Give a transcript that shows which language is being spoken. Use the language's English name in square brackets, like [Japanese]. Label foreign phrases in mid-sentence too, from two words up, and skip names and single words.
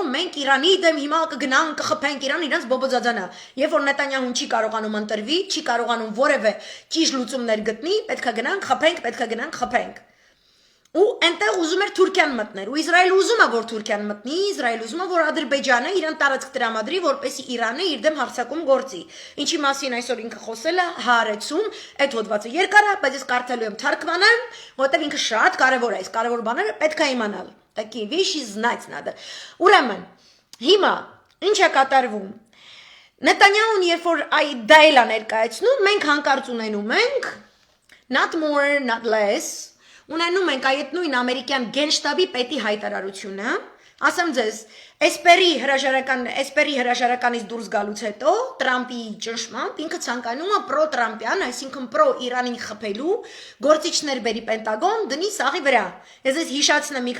[Armenian] մենք Իրանի դեմ հիմա կգնանք, կխփենք Իրան, իրանց բոբոձաձանա։ Երբ որ Նետանյահուն չի կարողանում ընտրվի, չի կարողանում որևէ ճիշտ լուծումներ գտնի, պետք է գնանք, խփենք, պետք է գնանք, խփենք։ ու այնտեղ ուզում էր Թուրքիան մտներ, ու Իսրայելը ուզում է որ Թուրքիան մտնի, Իսրայելը ուզում է որ Ադրբեջանը իրան տարածք տրամադրի, որպեսզի Իրանը իր դեմ հարձակում գործի։ Ինչի մասին այսօր ինքը խոսել է Հаарեցում, այդ հոդվածը երկար է, բայց ես կարդալու եմ թարգմանեմ, որտեղ ինքը շատ կարևոր է, այս կարևոր բաները պետք է իմանալ։ [Russian] Такие вещи знать надо։ [Armenian] Ուրեմն, հիմա ինչ է կատարվում։ Նետանյահուն երբ որ դա էլ է ներկայացնում, մենք հանկարծ ունենում ենք [English] not more, not less [Armenian] Ունենում ենք այդ նույն ամերիկյան գենշտաբի պետի հայտարարությունը, ասեմ ձեզ, Էսպերի հրաժարականից դուրս գալուց հետո Տրամպի ճնշմամբ ինքը ցանկանում է պրո-տրամպյան, այսինքն պրո-Իրանին խփելու գործիչներ բերի Պենտագոն դնի սաղի վրա։ Ես ես հիշացնեմ մի